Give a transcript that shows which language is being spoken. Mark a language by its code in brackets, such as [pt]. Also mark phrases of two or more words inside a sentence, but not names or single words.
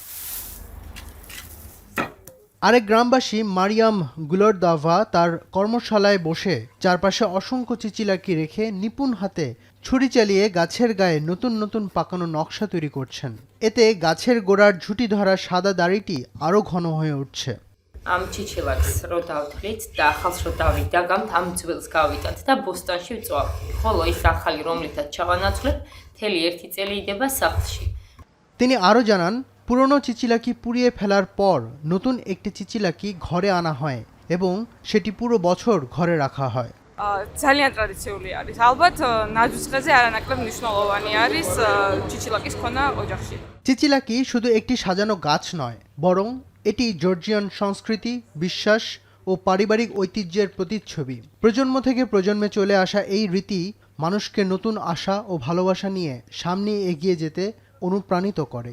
[bn] আরেক গ্রামবাসী মারিয়াম গুলরদাভা তার কর্মশালায় বসে চারপাশে অসংখ্য চিচিলাকি রেখে নিপুণ হাতে ছুরি চালিয়ে গাছের গায়ে নতুন নতুন পাকানো নকশা তৈরি করছেন। এতে গাছের গোড়ার ঝুঁটি ধরা সাদা দাড়িটি আরও ঘন হয়ে উঠছে। [ka] ამ ჩიჩილაკს რო დავთვლით და ახალს რო დავიდაგამთ, ამ ძველს გავიტანთ და ბოსტანში ვწვავთ. ხოლო ის ახალი, რომლითაც ჩავანაცვლებ, მთელი 1 წელი იდება სახლში. [bn] তিনি আরও জানান, পুরনো চিচিলাকি পুড়িয়ে ফেলার পর নতুন একটি চিচিলাকি ঘরে আনা হয় এবং সেটি পুরো বছর ঘরে রাখা হয়। [ka] ძალიან ტრადიციული არის. ალბათ ნაძვისხეზე არანაკლებ მნიშვნელოვანი არის ჩიჩილაკის ქონა ოჯახში. [bn] চিচিলাকি শুধু একটি সাজানো গাছ নয়, বরং এটি জর্জিয়ান সংস্কৃতি, বিশ্বাস ও পারিবারিক ঐতিহ্যের প্রতিচ্ছবি। প্রজন্ম থেকে প্রজন্মে চলে আসা এই রীতি মানুষকে নতুন আশা ও ভালোবাসা নিয়ে সামনে এগিয়ে যেতে অনুপ্রাণিত করে।